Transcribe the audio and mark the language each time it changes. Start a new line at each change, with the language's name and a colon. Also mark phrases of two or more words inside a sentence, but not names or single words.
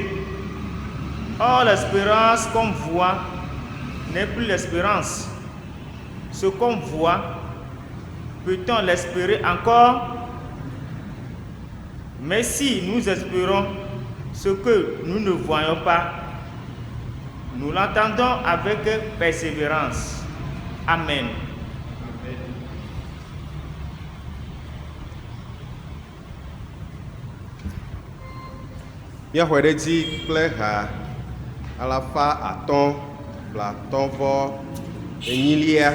French: Or, l'espérance qu'on voit n'est plus l'espérance. Ce qu'on voit, peut-on l'espérer encore? Mais si nous espérons ce que nous ne voyons pas, nous l'entendons avec persévérance. Amen.
Ewe: Míaxɔe ɖe dzi kple ha alafa atɔ̃ blatɔ̃ vɔ enyilia.